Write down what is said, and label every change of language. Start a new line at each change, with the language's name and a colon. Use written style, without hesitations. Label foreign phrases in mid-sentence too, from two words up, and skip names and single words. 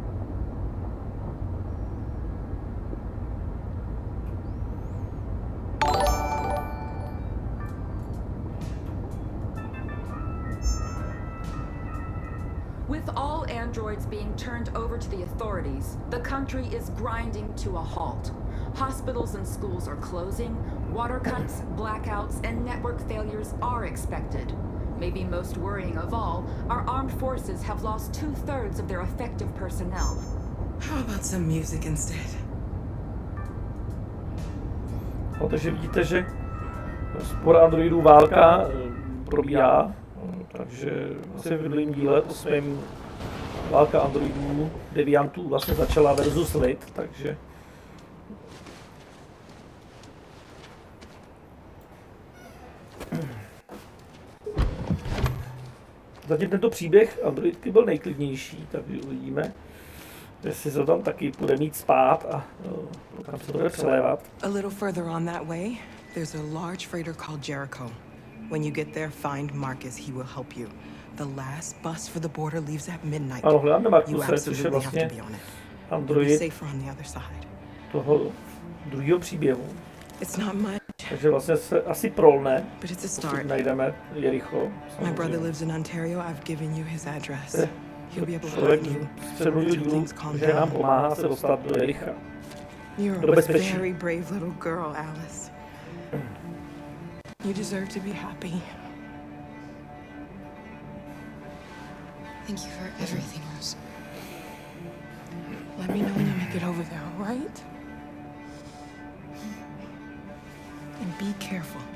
English: With all androids being turned over to the authorities, the country is grinding to a halt. Hospitals and schools are closing, Water cuts, blackouts, and network failures are expected. Maybe most worrying of all, our armed forces have lost 2/3 of their effective personnel. How about some music instead?
Czech: No, takže vidíte, že spor androidů válka probíhá, takže vlastně v minulém díle 8. válka androidů, deviantů vlastně začala versus lid, takže zatím tento příběh androidky byl nejklidnější, takže uvidíme, jestli se tam taky bude mít spát a kam se to bude přelévat.
English: A little further on that way, there's a large freighter called Jericho. When you get there, find Marcus. He will help you. The last bus for the border leaves at midnight.
Czech: Ano, hledáme
English: You
Czech: Markuse, což je
English: absolutely have
Czech: vlastně
English: to be on it. You'll be
Czech: android
English: safer on the other side.
Czech: toho druhého příběhu.
English: It's not much,
Czech: Takže vlastně se asi prolne,
English: but it's a
Czech: pokud
English: start.
Czech: najdeme Jericho.
English: My brother
Czech: samozřejmě.
English: lives in Ontario. I've given you his address. He'll be able to
Czech: Člověk
English: help you.
Czech: z předminulých dílů,
English: Things calm
Czech: že nám
English: down.
Czech: pomáhá se dostat do Jericha.
English: You're
Czech: Do
English: a
Czech: bezpečí.
English: very brave little girl, Alice. You deserve to be happy. Thank you for everything, Rose. Let me know when you make it over there, all right? And be careful.